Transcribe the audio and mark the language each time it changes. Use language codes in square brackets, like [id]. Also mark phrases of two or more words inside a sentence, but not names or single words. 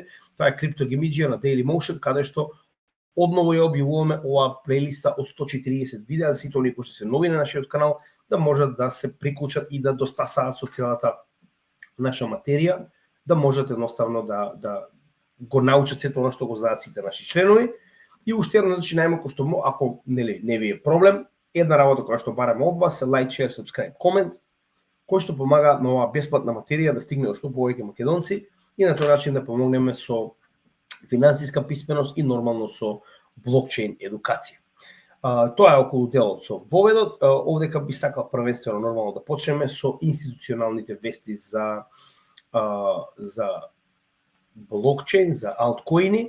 [mk] Тоа е криптогемиџија на Daily Motion, каде што одново ја објавуваме оваа плейлиста од 140 видеа за сите оние кои што се нови на нашиот канал, да можат да се приклучат и да достасаат со целата наша материја, да можат едноставно да го научат сето она што го знаат сите наши членови. И уште едно, значи најмалку што ако не ви е проблем, една работа која што бараме од вас е [en] like, share, subscribe, comment, [mk] кој што помага на оваа бесплатна материја да стигне до што повеќе македонци и на тој начин да помогнеме со финансиска писменост и нормално со блокчейн едукација. Тоа е околу делот со воведот. Овдека би сакал првенствено нормално да почнеме со институционалните вести за блокчейн, за алткоини.